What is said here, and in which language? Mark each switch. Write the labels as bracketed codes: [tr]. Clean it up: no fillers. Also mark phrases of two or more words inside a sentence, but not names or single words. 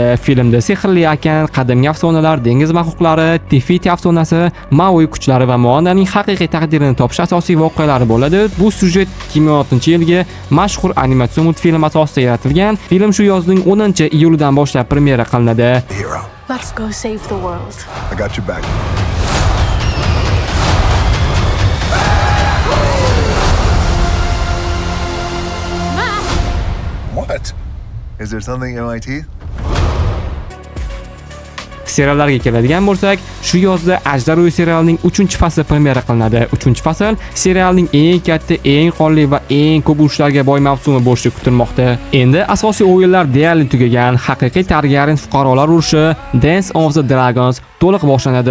[uz] Filmda sehrli okean, qadimgi afsonalar, dengiz maxluqlari, Tefiti afsonasi, Maui kuchlari va Moonning haqiqiy taqdirini topish asosiy voqealari bo'ladi. Bu syujet 2006-yilgi mashhur animatsion multfilm asosida yaratilgan. Film shu yozning 10-iyulidan boshlab premyera qilinadi. [en] Let's go save the world. I got your back. What? Is there something in my teeth? [uz] Seriallarga keladigan bo'lsak, shu yozda Ajdar uyi serialining 3-fasli premyera qilinadi. 3-fasl serialning eng katta, eng qonli va eng ko'p urushlarga boy mavsumi bo'lishi kutilmoqda. Endi asosiy o'yinlar deyarli tugagan. Haqiqiy Targaryen fuqarolar urushi Dance of the Dragons to'liq boshlanadi.